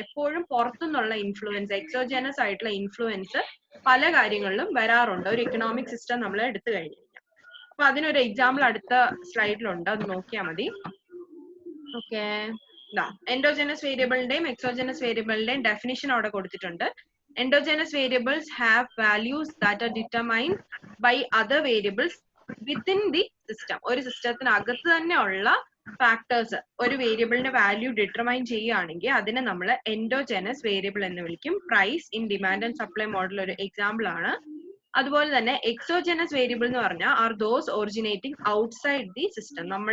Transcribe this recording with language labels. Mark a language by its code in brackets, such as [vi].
[ml] എപ്പോഴും പുറത്തുനിന്നുള്ള influence, exogenous ആയിട്ടുള്ള ഇൻഫ്ലുവൻസ് പല കാര്യങ്ങളിലും വരാറുണ്ട് ഒരു ഇക്കണോമിക് സിസ്റ്റം നമ്മൾ എടുത്തു കഴിഞ്ഞാൽ. അപ്പൊ അതിനൊരു എക്സാമ്പിൾ അടുത്ത സ്ലൈഡിലുണ്ട്, അത് നോക്കിയാൽ മതി. ഓക്കെ, എൻഡോജനസ് വേരിയബിളിന്റെയും എക്സോജനസ് വേരിയബിളിന്റെയും ഡെഫിനിഷൻ അവിടെ കൊടുത്തിട്ടുണ്ട്. [en] Endogenous variables have values that are determined by other variables within the system. [ml] ഒരു സിസ്റ്റത്തിനകത്ത് തന്നെ ഉള്ള ഫാക്ടേഴ്സ് ഒരു വേരിയബിളിന്റെ വാല്യൂ ഡിറ്റർമൈൻ ചെയ്യുകയാണെങ്കിൽ അതിനെ നമ്മൾ എൻഡോജനസ് വേരിയബിൾ എന്ന് വിളിക്കും. Price in demand and supply model ഒരു എക്സാമ്പിൾ ആണ്. അതുപോലെ തന്നെ എക്സോജനസ് വേരിയബിൾ എന്ന് പറഞ്ഞാൽ [en] Are those originating outside the system.